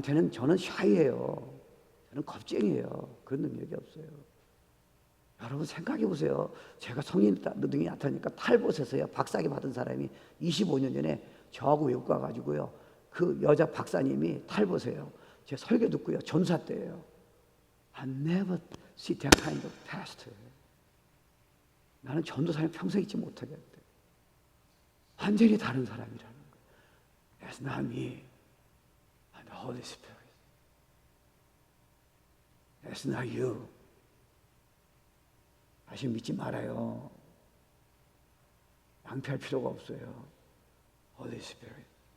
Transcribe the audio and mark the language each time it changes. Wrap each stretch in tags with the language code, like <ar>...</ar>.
<ko>저는 샤이예요. 저는 겁쟁이에요. 그런 능력이 없어요. 여러분 생각해 보세요. 제가 성인 능력이 나타나니까 탈봇에서요. 박사학위 받은 사람이 25년 전에 저하고 외국 가가지고요. 그 여자 박사님이 탈봇이에요. 제 설교 듣고요. 전사 때예요.</ko> <en>I never see that kind of pastor.</en> <ko>나는 전도사님 평생 잊지 못하겠대. 완전히 다른 사람이라는 거예요.</ko> <en>That's not me. I'm the Holy Spirit. That's not you.</en> <ko>다시 믿지 말아요. 낭패할 필요가 없어요. Holy Spirit.</ko>